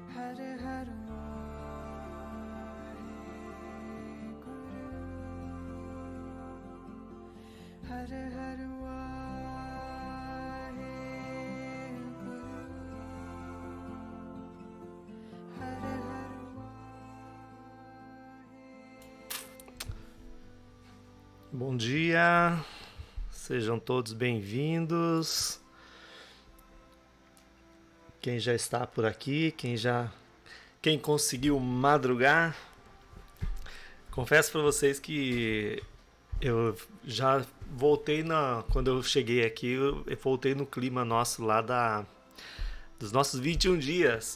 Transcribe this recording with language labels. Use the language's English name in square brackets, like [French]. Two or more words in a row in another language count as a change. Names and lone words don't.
[Sanskrit] Hare Hare Guru, Hare Hare Guru, Hare Hare. [Portuguese] Bom dia, sejam todos bem-vindos. Quem já está por aqui, quem conseguiu madrugar, confesso para vocês que eu já voltei quando eu cheguei aqui, eu voltei no clima nosso lá dos nossos 21 dias.